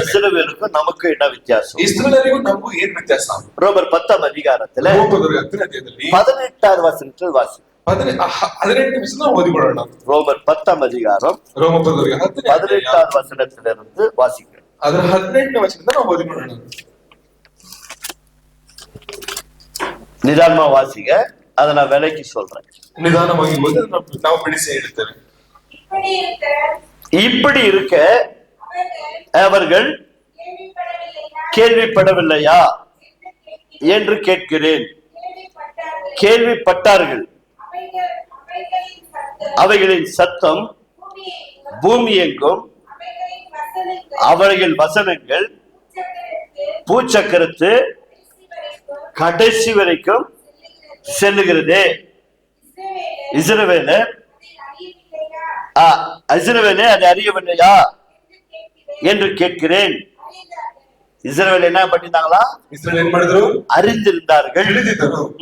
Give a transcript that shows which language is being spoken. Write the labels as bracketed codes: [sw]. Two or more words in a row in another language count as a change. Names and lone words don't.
[ta] இஸ்ரவேலுக்கும் நமக்கு என்ன வித்தியாசம்? [kn] ಇಸ್ರಾಯೇಲರಿಗೂ ನಮಗೂ ಏನ್ ವ್ಯತ್ಯಾಸ? [ta] ரோமர் 10ஆம் அதிகாரத்துல [kn] 10ನೇ ಅಧ್ಯಾಯದಲ್ಲಿ [ta] 18வது வசனத்தில் வாசி. [kn] 18 ವಚನ ಓದಿಕೊಳ್ಳೋಣ. [ta] ரோமர் 10ஆம் அதிகாரம் [kn] ರೋಮ 10ನೇ [ta] 18வது வசனத்திலிருந்து வாசிக்கிறோம். [kn] ಅದರ 18ನೇ ವಚನದಿಂದ ನಾವು ಓದಿಕೊಳ್ಳೋಣ. [ta] நிதானமா வாசிங்க, அதை நான் விலைக்கு சொல்றேன். [kn] ನಿಧಾನವಾಗಿ ಓದಿ ನಾವು ಬಿಡಿಸಿ ಹೇಳ್ತೇವೆ. [ta] இப்படி இருக்க அவர்கள் கேள்விப்படவில்லையா என்று கேட்கிறேன். கேள்விப்பட்டார்கள். அவைகளின் சத்தம் பூமி எங்கும், அவர்கள் வசனங்கள் பூச்சக்கரத்து கடைசி வரைக்கும் செல்லுகிறதே. இஸ்ரவேலே அதை அறியவில்லையா என்று கேட்கிறேன். இஸ்ரவேல் என்ன பண்ணிருந்தாங்களா? [kn] ಇಸ್ರಾಯೇಲ್ ಏನ್ ಮಾಡಿದ್ರು? [ta] அறிந்திருந்தார்கள். [kn] ತಿಳಿದಿದ್ದರು.